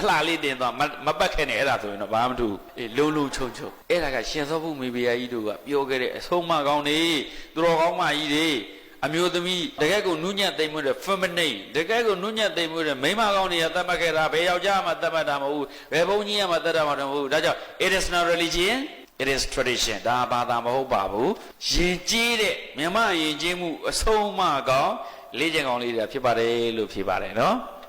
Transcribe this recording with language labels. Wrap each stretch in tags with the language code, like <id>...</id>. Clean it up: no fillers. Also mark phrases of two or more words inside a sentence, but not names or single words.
<my>လှလေးတင်သွားမပတ်ခဲ့နဲ့အဲ့ဒါဆိုရင်တော့ဘာမှမထူလုံချုံအဲ့ဒါကရှင်သောဘုမေဘုရားကြီးတို့ကပြောခဲ့တဲ့အဆုံးအမကောင်းတွေသူတော်ကောင်းမကြီးတွေအမျိုးသမီးတကယ်ကိုနုညံ့သိမ့်မှုတဲ့ feminine တကယ်ကိုနုညံ့သိမ့်မှုတဲ့မိန်းမကောင်းတွေကသတ်မှတ်ခဲ့တာဘယ်ယောက်ျားမှသတ်မှတ်တာမဟုတ်ဘူးဘယ်ဘုန်းကြီးမှသတ်တာမဟုတ်ဘူးဒါကြောင့်</my> <en>it is not religion it is tradition</en> <my>ဒါဘာသာမဟုတ်ပါဘူးယဉ်ကျေးတဲ့မြမယဉ်ကျေးမှုအဆုံးအမကောင်းလေးချင်ကောင်းလေးတွေဖြစ်ပါတယ်လို့ဖြေပါတယ်နော်</my>